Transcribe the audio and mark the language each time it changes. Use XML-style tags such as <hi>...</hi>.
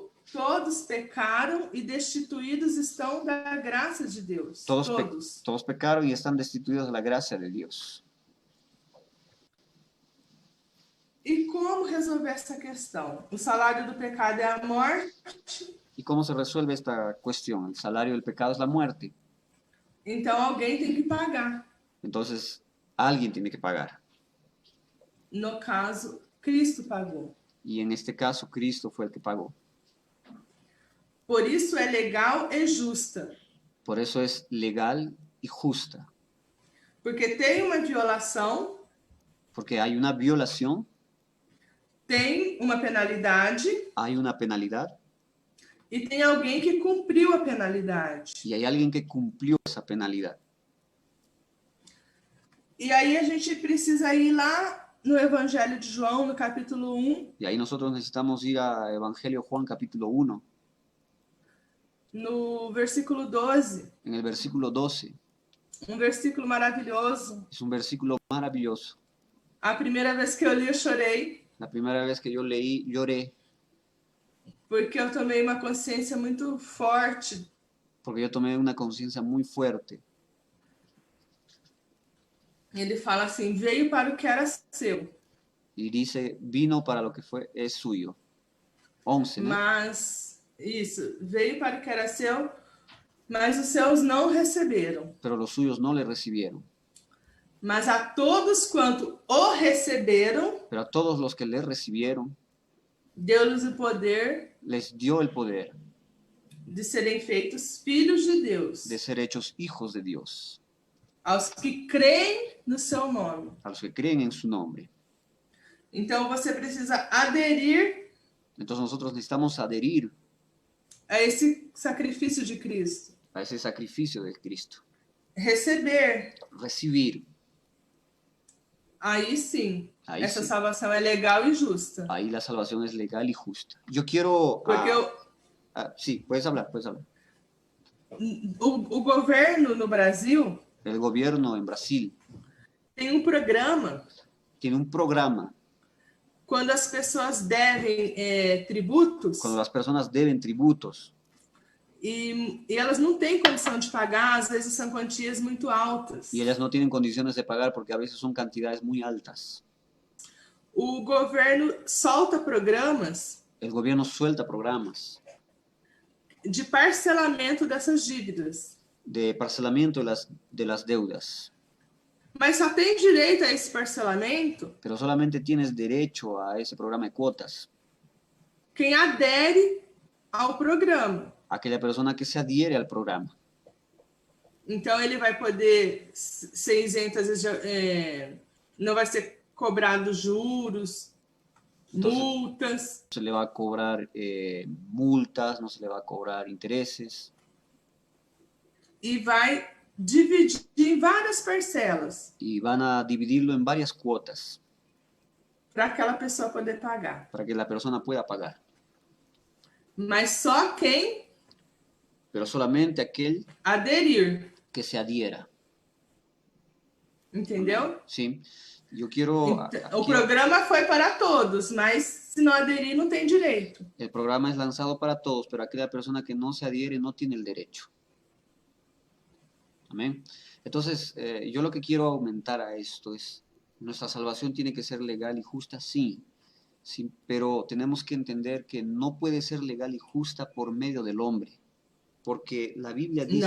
<pt>Todos pecaram e destituídos estão da graça de Deus.</pt> <es>Todos pecaron y están destituidos de la gracia de Dios.</es> <pt>E como resolver essa questão? O salário do pecado é a morte.</pt> <es>¿Y cómo se resuelve esta cuestión? El salario del pecado es la muerte.</es> <pt>Então alguém tem que pagar.</pt> <es>Entonces, alguien tiene que pagar.</es> <pt>No caso, Cristo pagou.</pt> <es>Y en este caso, Cristo fue el que pagó.</es> <pt>Por isso é legal e justa.</pt> <es>Por eso es legal y justa.</es> <pt>Porque tem uma violação,</pt> <es>Porque hay una violación,</es> <pt>tem uma penalidade</pt> <es>hay una penalidad</es> <pt>e tem alguém que cumpriu a penalidade.</pt> <es>y hay alguien que cumplió esa penalidad.</es> <pt>E aí a gente precisa ir lá no Evangelho de João, no capítulo 1,</pt> <es>Y ahí nosotros necesitamos ir a Evangelio Juan capítulo 1,</es> <pt>no versículo 12,</pt> <es>en el versículo 12.</es> <pt>um versículo maravilhoso.</pt> <es>Es un versículo maravilloso.</es> <pt>A primeira vez que eu li, eu chorei,</pt> <es>La primera vez que yo leí, lloré,</es> <pt>porque eu tomei uma consciência muito forte</pt> <es>porque yo tomé una conciencia muy fuerte.</es> <pt>Ele fala assim: veio para o que era seu,</pt> <es>Y dice, vino para lo que fue, es suyo. 11, ¿no?</es> <pt>mas isso, veio para o que era seu, mas os seus não receberam.</pt> <es>Pero los suyos no le recibieron.</es> <pt>Mas a todos quanto o receberam,</pt> <es>Pero a todos los que le recibieron,</es> <pt>deu-lhes o poder</pt> <es>les dio el poder</es> <pt>de serem feitos filhos de Deus,</pt> <es>de ser hechos hijos de Dios,</es> <pt>aos que creem no seu nome.</pt> <es>a los que creen en su nombre.</es> <pt>Então você precisa aderir</pt> <es>Entonces nosotros necesitamos adherir</es> <pt>a esse sacrifício de Cristo,</pt> <es>a ese sacrificio de Cristo,</es> <pt>receber.</pt> <es>recibir.</es> <pt>Aí sim, Aí essa sim. salvação é legal e justa.</pt> <es>Ahí la salvación es legal y justa. Yo quiero...</es> <pt>Porque</pt> <es>sí, puedes hablar, puedes hablar.</es> <pt>o governo no Brasil</pt> <es>El gobierno en Brasil</es> <pt>tem um programa</pt> <es>tiene un programa</es> <pt>quando as pessoas devem tributos</pt> <es>cuando las personas deben tributos</es> <pt>e elas não têm condição de pagar, às vezes são quantias muito altas.</pt> <es>y ellas no tienen condiciones de pagar porque a veces son cantidades muy altas.</es> <pt>O governo solta programas</pt> <es>El gobierno suelta programas</es> <pt>de parcelamento dessas dívidas,</pt> <es>de parcelamiento de las deudas,</es> <pt>mas só tem direito a esse parcelamento</pt> <es>pero solamente tienes derecho a ese programa de cuotas</es> <pt>quem adere ao programa.</pt> <es>aquella persona que se adhiere al programa.</es> <pt>Então ele vai poder ser isento, às vezes não vai ser cobrado juros, multas.</pt> <es>No se le va a cobrar multas, no se le va a cobrar intereses.</es> <pt>E vai dividir em várias parcelas</pt> <es>Y van a dividirlo en varias cuotas</es> <pt>para aquela pessoa poder pagar.</pt> <es>para que la persona pueda pagar.</es> <pt>Mas só quem</pt> <es>Pero solamente aquel</es> <pt>aderir,</pt> <es>que se adhiera.</es> <pt>entendeu?</pt> <es>¿Sí? Yo quiero...</es> <pt>O programa foi para todos, mas se não aderir, não tem direito.</pt> <es>El programa es lanzado para todos, pero aquella persona que no se adhiere no tiene el derecho. Amén. Entonces, yo lo que quiero aumentar a esto es, nuestra salvación tiene que ser legal y justa, sí, sí, pero tenemos que entender que no puede ser legal y justa por medio del hombre, porque la Biblia dice,</es>